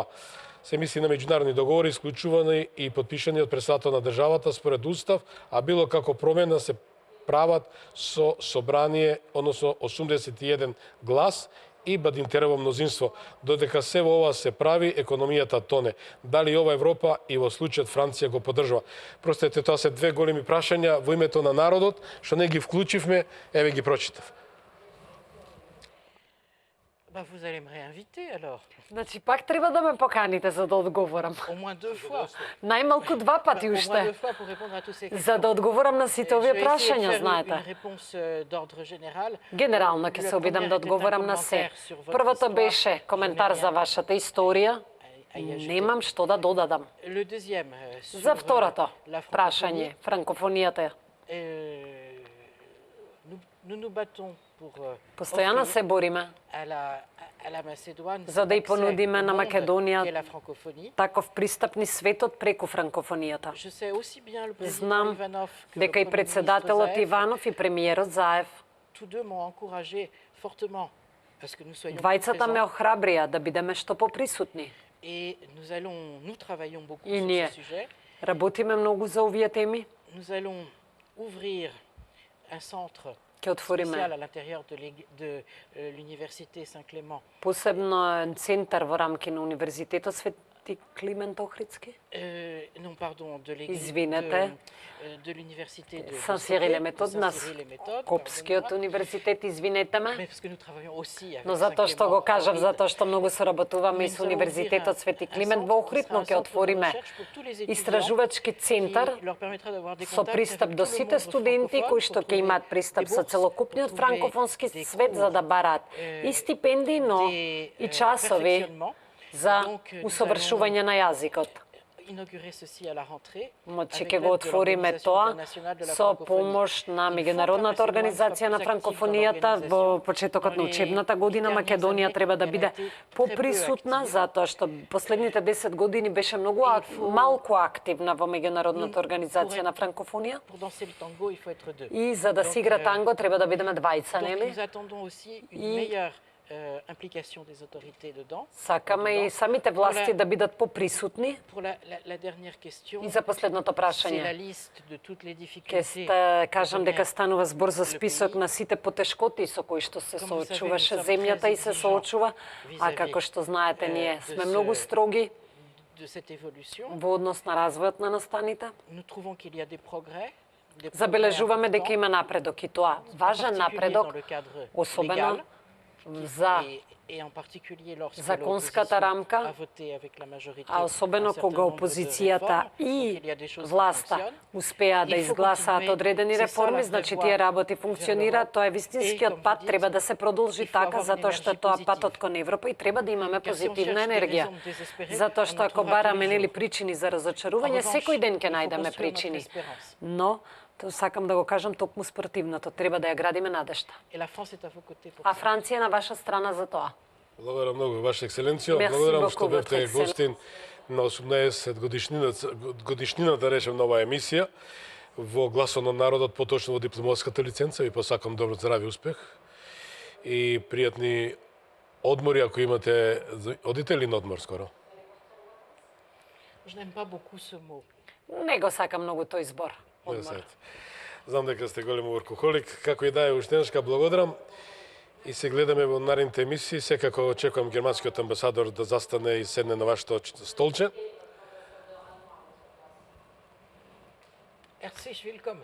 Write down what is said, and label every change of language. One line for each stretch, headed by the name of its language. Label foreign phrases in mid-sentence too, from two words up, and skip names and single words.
Macedonian: Се мисли на меѓународни договори, исклучувани и подпишани од председател на државата според устав, а било како промена се прават со собрание, односно 81 глас и Бадинтерово мнозинство. Додека се во ова се прави, економијата тоне. Дали ова Европа и во случајот Франција го поддржува? Простете, тоа се две големи прашања во името на народот, што не ги вклучивме, еве ги прочитав.
French: Vous allez me réinviter alors.
Macedonian: Значи пак треба да ме поканите за да одговорам.
French: Au moins 2 fois.
Macedonian: Најмалку 2 пати
French: Au moins 2
Macedonian: уште.
French: fois pour répondre à tous ces questions.
Macedonian: За да одговорам на сите овие
French: Je vais essayer de
Macedonian: прашања,
French: faire
Macedonian: знаете.
French: une réponse d'ordre général.
Macedonian: Генерално ќе се обидам да одговорам на се. Првото беше коментар за вашата историја. Немам што да додадам.
French: Le deuxième,
Macedonian: За
French: sur
Macedonian: второто
French: la
Macedonian: прашање, франкофонијата.
French: Nous nous battons pour
Macedonian: Постојано се бориме
French: à la Macédoine
Macedonian: за да и
French: accès
Macedonian: понудиме
French: au
Macedonian: на
French: monde
Macedonian: Македонија
French: qui est la francophonie.
Macedonian: таков пристап низ светот преку франкофонијата.
French: Je sais aussi bien le président
Macedonian: Знам
French: Ivanov que
Macedonian: дека
French: le
Macedonian: и
French: Premier
Macedonian: председателот
French: ministre Zaev,
Macedonian: Иванов и премиерот Заев,
French: tous deux m'ont encouragé fortement parce que nous soyons
Macedonian: двајцата ме
French: présents.
Macedonian: охрабрија да бидеме што поприсутни.
French: Et nous travaillons beaucoup
Macedonian: И
French: sur
Macedonian: ние
French: ce sujet.
Macedonian: работиме многу за овие теми.
French: Nous allons ouvrir un centre
Macedonian: Ќе отвориме
French: spécial à l'intérieur de l'université Saint-Clément.
Macedonian: посебно центар во рамки на Универзитетот Свети Климент Охридски.
French: Non, pardon, de l'église
Macedonian: Извинете.
French: de l'université de
Macedonian: Сан Сирил е
French: Stockholm,
Macedonian: метод
French: de
Macedonian: на
French: Saint-Cyril et méthode,
Macedonian: Скопскиот
French: pardonnez-moi.
Macedonian: универзитет, извинете ме.
French: Mais parce que nous travaillons aussi avec
Macedonian: Но затоа што
French: Saint-Clément
Macedonian: го кажав,
French: Ohrid.
Macedonian: затоа што многу соработуваме и
French: Nous
Macedonian: со
French: allons
Macedonian: Универзитетот
French: ouvrir
Macedonian: Свети
French: un
Macedonian: Климент
French: centre
Macedonian: во
French: qui
Macedonian: Охрид,
French: sera
Macedonian: но
French: un
Macedonian: ќе
French: centre de
Macedonian: отвориме
French: recherche pour tous les étudiants
Macedonian: истражувачки центар
French: qui leur permettra d'avoir des
Macedonian: со
French: contacts
Macedonian: пристап
French: avec
Macedonian: до
French: tout le
Macedonian: сите
French: monde
Macedonian: студенти
French: francophone
Macedonian: кои
French: pour
Macedonian: што ќе
French: trouver
Macedonian: имаат
French: des
Macedonian: пристап со
French: bourses,
Macedonian: целокупниот
French: pour trouver
Macedonian: франкофонски
French: des
Macedonian: свет за да
French: cours,
Macedonian: бараат и стипендии, но
French: des
Macedonian: и часови
French: perfectionnements.
Macedonian: за
French: Donc, nous
Macedonian: усовршување на јазикот.
French: Inaugurer ceci à la rentrée.
Macedonian: Мочи
French: avec
Macedonian: ќе го
French: l'aide de
Macedonian: отвориме
French: l'Organisation
Macedonian: тоа
French: internationale de la
Macedonian: со
French: francophonie.
Macedonian: помош на
French: Il faut
Macedonian: Меѓународната
French: qu'Amacédoine
Macedonian: организација
French: soit
Macedonian: на
French: plus active
Macedonian: франкофонијата
French: dans
Macedonian: во
French: l'organisation.
Macedonian: почетокот на
French: Dans les
Macedonian: учебната година
French: 10
Macedonian: Македонија
French: dernières
Macedonian: треба да
French: années,
Macedonian: биде
French: elle a été
Macedonian: поприсутна
French: très peu
Macedonian: затоа што последните 10 години беше многу малку активна во Меѓународната организација на франкофонија
French: Pour danser le tango, il faut être deux.
Macedonian: и за да се игра танго треба да бидеме двајца,
French: Donc,
Macedonian: нели?
French: nous attendons aussi une meilleure implication des autorités dedans.
Macedonian: Сакаме и самите власти да бидат поприсутни.
French: Pour la dernière question,
Macedonian: И за последното
French: c'est la
Macedonian: прашање.
French: liste de toutes les
Macedonian: Ке
French: difficultés.
Macedonian: кажам дека станува збор за список на сите потешкоти со кои што се соочуваше земјата и се соочува, а како што знаете, ние сме многу строги
French: de cette évolution.
Macedonian: во однос на развојот на настаните.
French: Nous trouvons qu'il y a des progrès. Des progrès
Macedonian: Забележуваме дека
French: importants,
Macedonian: има напредок и тоа
French: en
Macedonian: важен
French: particulier
Macedonian: напредок,
French: dans le cadre
Macedonian: особено
French: légal,
Macedonian: за
French: et en particulier lorsque
Macedonian: законската
French: l'opposition
Macedonian: рамка,
French: a voté avec la majorité
Macedonian: а особено
French: un certain
Macedonian: кога
French: nombre de
Macedonian: опозицијата
French: réformes. Donc,
Macedonian: и
French: il y a des choses qui
Macedonian: власта
French: fonctionnent.
Macedonian: успеа да
French: Il faut
Macedonian: изгласаат
French: continuer.
Macedonian: одредени
French: C'est ça
Macedonian: реформи,
French: la
Macedonian: значи
French: vraie
Macedonian: тие
French: voie
Macedonian: работи
French: vers
Macedonian: функционираат,
French: l'Europe.
Macedonian: тоа е
French: Et,
Macedonian: вистинскиот
French: comme
Macedonian: пат,
French: vous
Macedonian: треба
French: dites,
Macedonian: да се продолжи
French: il faut
Macedonian: така,
French: avoir une
Macedonian: затоа што
French: énergie
Macedonian: тоа
French: positive.
Macedonian: патот кон Европа и треба да имаме
French: Car si on
Macedonian: позитивна
French: cherche des
Macedonian: енергија.
French: raisons de désespérer,
Macedonian: Затоа
French: on
Macedonian: што
French: en
Macedonian: ако
French: trouvera
Macedonian: бараме
French: tous les
Macedonian: нели
French: jours.
Macedonian: причини за разочарување,
French: En revanche,
Macedonian: секој ден ќе
French: il faut
Macedonian: најдеме
French: construire notre
Macedonian: причини.
French: espérance.
Macedonian: Но сакам да го кажам токму спротивното, треба да ја градиме надежта.
French: Et la France est à vos côtés pour
Macedonian: А
French: ça.
Macedonian: Франција е на ваша страна за тоа. Благодарам многу, Ваша ексцеленција. Мерси Благодарам што
French: beaucoup,
Macedonian: бевте
French: Votre Excellence.
Macedonian: гостин на 18 годишнината, речем, на оваа емисија во Гласот на народот, поточно во дипломатската лиценца. Ви посакам добро здраве и успех и пријатни одмори ако имате. Одите ли на одмор скоро? Je n'aime pas beaucoup ce mot. Не го сакам многу тој збор. Не Одмор. знаете. Знам дека сте голем воркохолик. Како и да е уштенешка, благодарам. И се гледаме во наредните емисии. Секако очекувам германскиот амбасадор да застане и седне на вашето столче.
German: Herzlich willkommen.